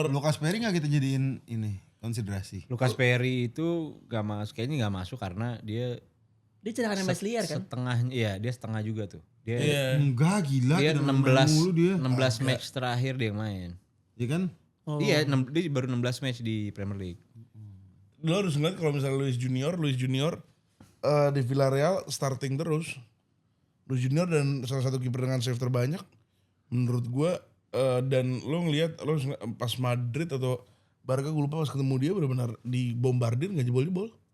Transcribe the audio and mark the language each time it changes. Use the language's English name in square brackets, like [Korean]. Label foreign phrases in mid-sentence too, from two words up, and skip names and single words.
[Indonesian] Lucas Perry nggak kita jadiin ini konsiderasi. Lucas Perry itu gak masuk, kayaknya gak masuk karena dia Dia cadangan MS liar kan? setengah, iya dia setengah juga tuh. Dia Iya. Enggak gila. dia cadangan main mulu 16 dia. 16 match terakhir dia yang main. Iya kan? Oh. Iya, dia baru 16 match di Premier League. Lo harus ngeliat kalau misalnya Luis Junior di Villarreal starting terus. Luis Junior dan salah satu kiper dengan save terbanyak menurut gue dan lo ngeliat lo pas Madrid atau Barca gue lupa pas ketemu dia benar-benar dibombardir nggak jebol-jebol.